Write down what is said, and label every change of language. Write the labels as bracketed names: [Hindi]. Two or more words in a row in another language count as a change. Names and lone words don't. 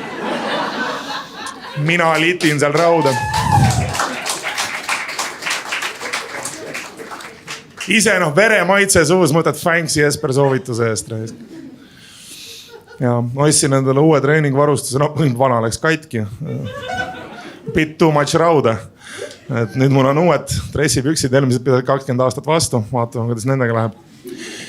[Estonian] Mina litin seal rauda. Ise vere maitse suus, mõtled Fancy Jesper soovituse eest. Ja ostsin endale uue treeningvarustuse, vana läks katki. [English] Bit too much rauda. [Estonian] Et nüüd mul on uued dressipüksid, eelmised pidavad 20 aastat vastu, vaatame, kuidas nendega läheb.